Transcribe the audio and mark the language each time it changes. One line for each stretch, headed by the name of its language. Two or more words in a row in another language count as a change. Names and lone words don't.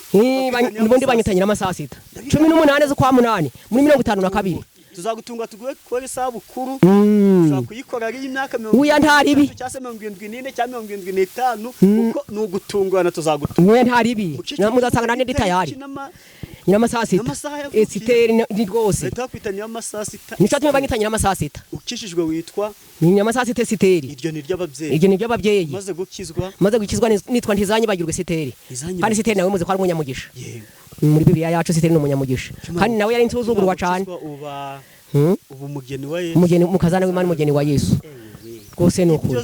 Kinyarwanda: n'ubundi banyitanyira amasasi 18 z'ukwa 8 muri 52 tuzagutunga tuguye kuri isabukuru ushaka kuyikora ari imyaka 70 cyase 74 cyangwa 75 uko nugutungana tuzagutunga we ntaribi muzasanga nane ndi tayari Nyiramasasi esiteri ni rwose leta kwitanya amasasi nicyatumye banyitanyira amasasi ukishijwe witwa Nyiramasasi esiteri iryo ni ry'ababyeyi maze gukizwa nitwa ntizanye bagirwe esiteri kandi esiteri nawe muze ko ari umunyamugisha muri Bibiliya yacu esiteri ni umunyamugisha kandi nawe yari insuzugurwa cyane ubu mugeni wa Yesu umugeni mukazana w'Imana umugeni wa Yesu rwose ni ukuri